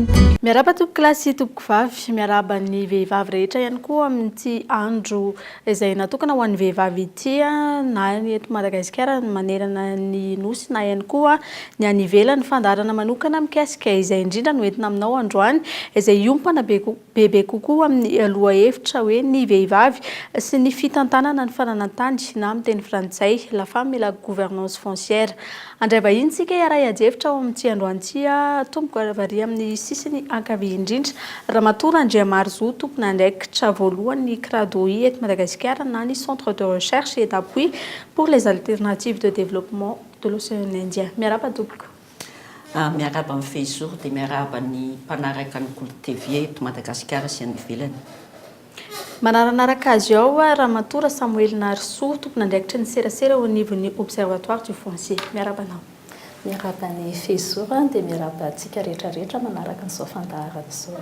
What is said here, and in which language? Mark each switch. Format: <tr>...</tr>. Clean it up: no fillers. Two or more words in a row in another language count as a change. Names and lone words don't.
<mg>Miaraba tompoko klasy tompoko vavy, miaraba ny vehivavy rehetra ihany koa amin'ity andro izay natokana ho an'ny vehivavy ity na ny eto Madagasikara manerana ny nosy na ihany koa ny any ivelany fandarana manokana mikasika izay indrindra no entina aminao androany izay iompana bebe kokoa amin'ny aloha hevitra hoe ny vehivavy sy ny fitantanana ny fananantany na amin'ny teny frantsay</mg> <fr>la femme et la gouvernance foncière.</fr> <mg>Andray vahiny tsika iara iady-hevitra ao amin'ity androany tompoko varia amin'ny sisiny ankavia indrindra Ramatoa Andriamarozo tompona andraikitra voalohany CRADOI eto Madagasikara na ny Centre de recherche et d'appui pour les alternatives de développement de l'océan Indien. Miaraba tompoko. Miaraba amin'ny Facebook dia miaraba ny mpanaraka ny Kolo TV eto Madagasikara sy any ivelany. Manaranaraka azy ao Ramatoa Samuel Narso tompona andraikitra ny serasera ao anivon'ny Observatoire du Foncier. Miaraba anao. Miaraba ny Facebook dia miaraba antsika rehetrarehetra manaraka an'izao fandaharana izao.</mg>